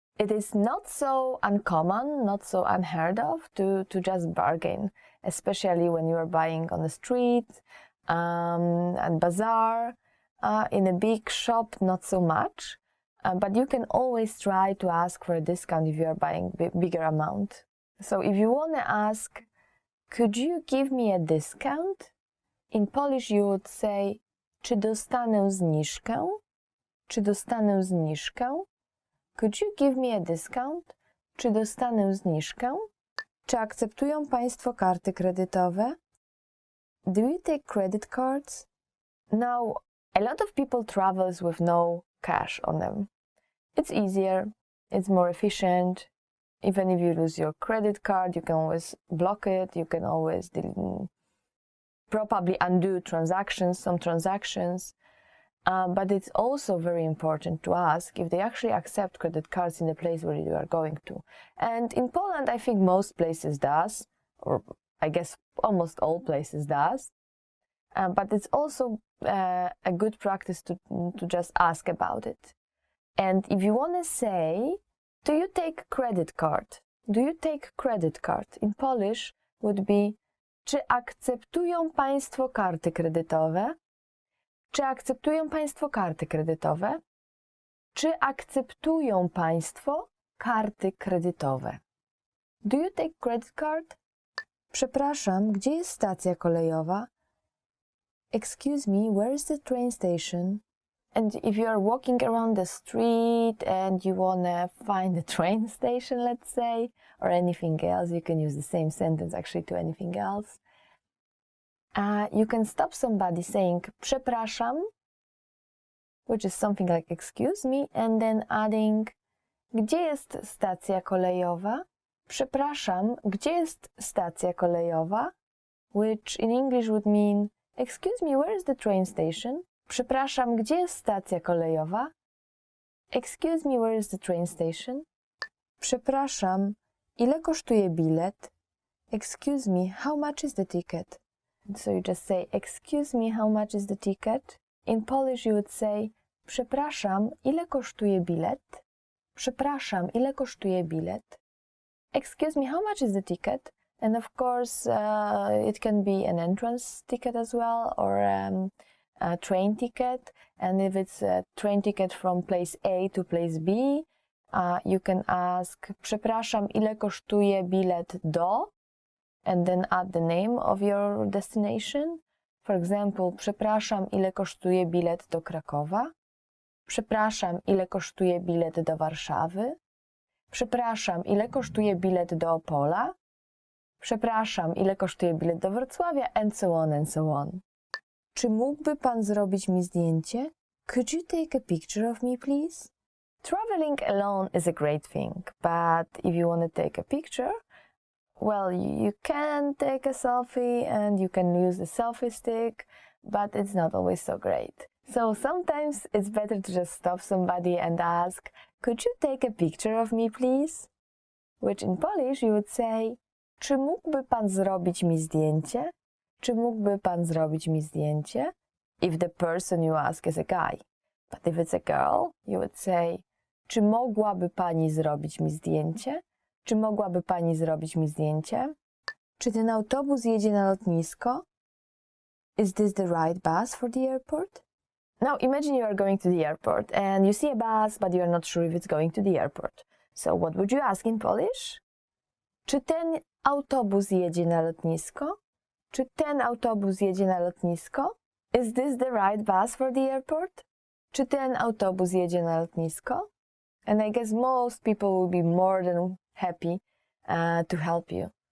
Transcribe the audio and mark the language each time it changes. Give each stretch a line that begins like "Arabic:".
English: It is not so uncommon, not so unheard of to just bargain, especially when you are buying on the street, and bazaar. In a big shop, not so much, but you can always try to ask for a discount if you are buying bigger amount. So if you want to ask, could you give me a discount? In Polish you would say,
Polish: czy dostanę zniżkę? Czy dostanę zniżkę?
English: Could you give me a discount?
Polish: Czy dostanę zniżkę? Czy akceptują Państwo karty kredytowe?
English: Do you take credit cards? Now, a lot of people travels with no cash on them. It's easier, it's more efficient. Even if you lose your credit card, you can always block it, you can always probably undo some transactions. But it's also very important to ask if they actually accept credit cards in the place where you are going to. And in Poland, I think most places does, or I guess almost all places does. But it's also a good practice to just ask about it. And if you want to say, do you take credit card? Do you take credit card? In Polish would be,
Polish: czy akceptują Państwo karty kredytowe? Czy akceptują Państwo karty kredytowe? Czy akceptują Państwo karty kredytowe?
English: Do you take credit card?
Polish: Przepraszam, gdzie jest stacja kolejowa?
English: Excuse me, where is the train station? And if you are walking around the street and you want to find the train station, let's say, or anything else, you can use the same sentence actually to anything else. You can stop somebody saying przepraszam, which is something like excuse me, and then adding
Polish: gdzie jest stacja kolejowa? Przepraszam, gdzie jest stacja kolejowa?
English: Which in English would mean excuse me, where is the train station?
Polish: Przepraszam, gdzie jest stacja kolejowa?
English: Excuse me, where is the train station?
Polish: Przepraszam, ile kosztuje bilet?
English: Excuse me, how much is the ticket? So you just say, excuse me, how much is the ticket? In Polish you would say,
Polish: przepraszam, ile kosztuje bilet? Przepraszam, ile kosztuje bilet?
English: Excuse me, how much is the ticket? And of course, it can be an entrance ticket as well, or a train ticket. And if it's a train ticket from place A to place B, you can ask,
Polish: przepraszam, ile kosztuje bilet do?
English: And then add the name of your destination. For example,
Polish: przepraszam, ile kosztuje bilet do Krakowa? Przepraszam, ile kosztuje bilet do Warszawy? Przepraszam, ile kosztuje bilet do Opola? Przepraszam, ile kosztuje bilet do Wrocławia?
English: And so on, and so on.
Polish: Czy mógłby Pan zrobić mi zdjęcie?
English: Could you take a picture of me, please? Traveling alone is a great thing, but if you want to take a picture, well, you can take a selfie and you can use the selfie stick, but it's not always so great. So sometimes it's better to just stop somebody and ask, could you take a picture of me, please? Which in Polish you would say,
Polish: czy mógłby Pan zrobić mi zdjęcie? Czy mógłby Pan zrobić mi zdjęcie?
English: If the person you ask is a guy. But if it's a girl, you would say,
Polish: czy mogłaby Pani zrobić mi zdjęcie? Czy mogłaby Pani zrobić mi zdjęcie? Czy ten autobus jedzie na lotnisko?
English: Is this the right bus for the airport? Now imagine you are going to the airport and you see a bus, but you are not sure if it's going to the airport. So what would you ask in Polish?
Polish: Czy ten autobus jedzie na lotnisko? Czy ten autobus jedzie na lotnisko?
English: Is this the right bus for the airport?
Polish: Czy ten autobus jedzie na lotnisko?
English: And I guess most people will be more than happy to help you.